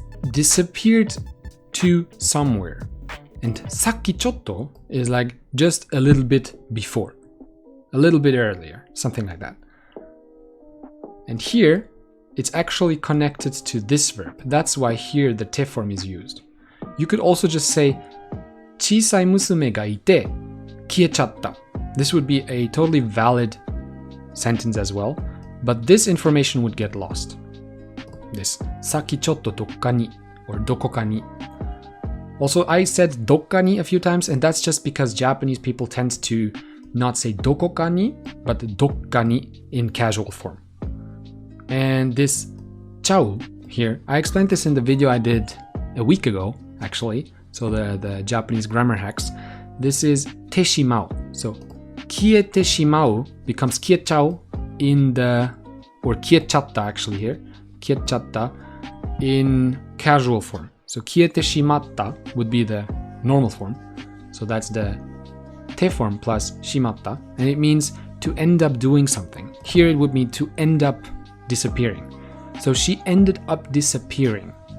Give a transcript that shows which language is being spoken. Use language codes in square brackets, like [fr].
[en] disappeared to somewhere. And さっきちょっと is like just a little bit before, a little bit earlier, something like that. And here, it's actually connected to this verb. That's why here the te form is used. You could also just say [ja] 小さい娘がいて消えちゃった. [en] This would be a totally valid sentence as well, but this information would get lost. This [ja] さっきちょっとどっかに [en] or どこかに. Also, I said どっかに a few times, and that's just because Japanese people tend to not say どこかに, but どっかに in casual form. And this ちゃう here, I explained this in the video I did a week ago, actually. So the Japanese grammar hacks. This is てしまう. So 消えてしまう becomes 消えちゃう in the, or 消えちゃった actually here. 消えちゃった in casual form. So 消えてしまった would be the normal form. So that's the te form plus しまった. And it means to end up doing something. Here it would mean to end up disappearing. So she ended up disappearing.